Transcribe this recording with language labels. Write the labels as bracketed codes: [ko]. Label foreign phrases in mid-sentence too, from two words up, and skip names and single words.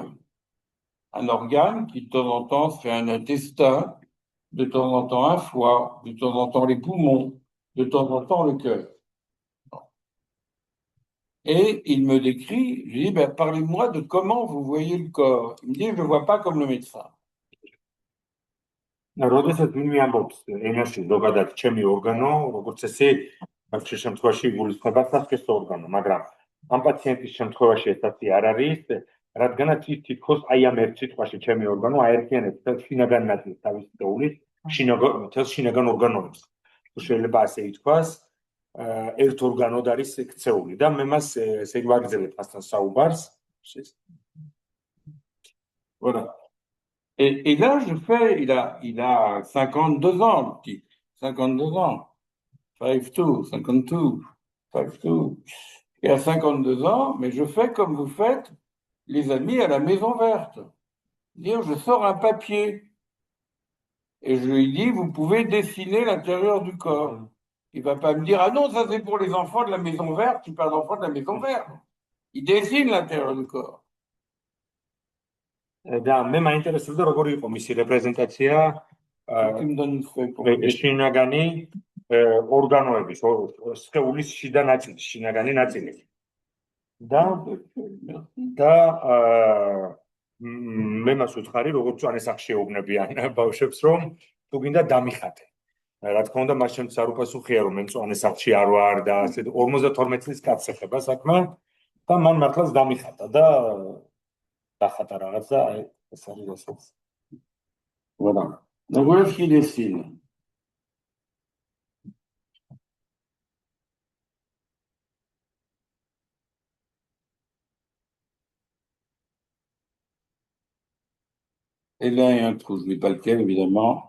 [fr] Un organe qui, de temps en temps, fait un intestin, de temps en temps un foie, de temps en temps les poumons, de temps en temps le cœur. Et il me décrit, je lui dis, ben, parlez-moi de comment vous voyez le corps. Il me dit, je ne le vois pas comme le médecin. [ka] როდესაც ვინმე ამბობს ენაში ზოგადად ჩემი ორგანო, როგორც ესე, ამ შემთხვევაში გულისხმობა სასქესო ორგანო, მაგრამ ამ პაციენტის შემთხვევაში ესეთი არ არის, რადგანაც ის თითქოს აი ამ ერთ სიტყვაში ჩემი ორგანო აერთიანებს თელ შინაგან ნაწილს თავის სხეულის, შინაგან ორგანოებს. შეიძლება ასე ითქვას, ერთ ორგანოდ არის ქცეული და მე მას ესე ვაგრძელებ მასთან საუბარს. [fr] Voilà. Et là, je fais, il a 52 ans, le petit. 52 ans. 52. Et à 52 ans, mais je fais comme vous faites, les amis, à la Maison Verte. Dire, je sors un papier. Et je lui dis, vous pouvez dessiner l'intérieur du corps. Il va pas me dire, ah non, ça c'est pour les enfants de la Maison Verte, tu parles d'enfants de la Maison Verte. Il dessine l'intérieur du corps. [ka] და მე მაინტერესებდა როგორი იყო მისი რეპრეზენტაცია შინაგანი ორგანოების სხეულის შიდა ნაწილი შინაგანი ნაწილი და მე მას ვუთხარი როგორც ანესახში ეუბნებიან ბავშვებს რომ თუ გინდა დამიხატე რა თქმა უნდა, მას შემდგომ არ უპასუხია, რომ მემწვანე სახლში არ ვარ და ასე 52 წლის კაცს ეხება საქმე და მან მართლაც დამიხატა და დახატა რაღაც და აი ეს არის რასაც. [fr] Voilà. Donc voilà ce qu'il dessine. Et là, il y a un trou, je ne dis pas lequel, évidemment.